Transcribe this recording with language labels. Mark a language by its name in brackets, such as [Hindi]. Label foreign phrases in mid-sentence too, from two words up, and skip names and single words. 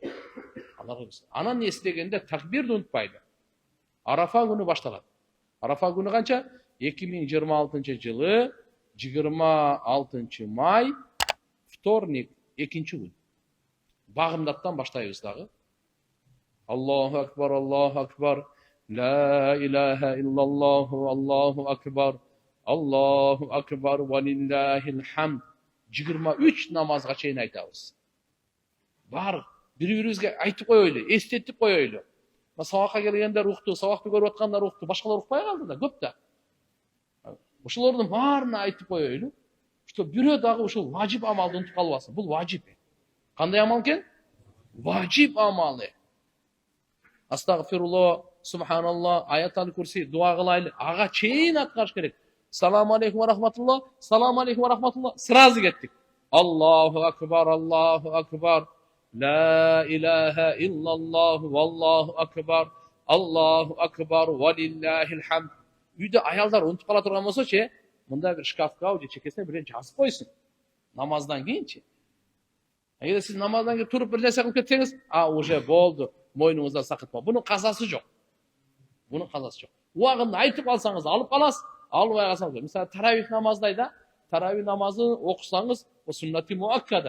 [Kyrgyz] Аларга берсе. Анан эстегенде такбирди унутпайлы. Арафа күнү башталат. Арафа күнү канча? 2026-жылы 26 май, вторник, экинчи күн. Багымдаттан баштайбыз дагы. [Arabic] الله أكبر، الله أكبر، لا إله إلا الله، الله أكبر، الله أكبر، ولله الحمد. [Kyrgyz] 23 намазга чейин айтабыз. Бар, бири-бирибизге айтып коелу, эстетип коелу. Сабакка келгендер укту, сабакты көрүп аткандар укту, башкалар укпай калды да, көп да. Ошолордун баарына айтып коелу, что бирөө дагы ушул важип амалды унутуп калбасын. Бул важип. Кандай амал экен? Важип амалы. [Arabic] أستغفر الله، سبحان الله، آية الكرسي, [Kyrgyz] дуа кылайлы. Ага чейин аткарыш керек. [Arabic] السلام عليكم ورحمة الله، السلام عليكم ورحمة الله. [Kyrgyz] Сразу кеттик. [Arabic] الله أكبر، الله أكبر، لا إله إلا الله والله أكبر. الله أكبر ولله الحمد. [Kazakh] Үйде аялдар ұмытып қала тұрған болса ше, мында бір шкафқа же чекесіне бір жазып қойсын. Намаздан кейінше. Егер сіз намаздан кейін тұрып бір нәрсе қылып кетсеңіз, уже болды, мойныңыздан сақытма. Бұның қазасы жоқ. Бұның қазасы жоқ. Уағында айтып алсаңыз, алып қаласыз, алып қалсаңыз. Мысалы, таравих намаздайда, таравих намазын оқысаңыз, о сүннати муаккада.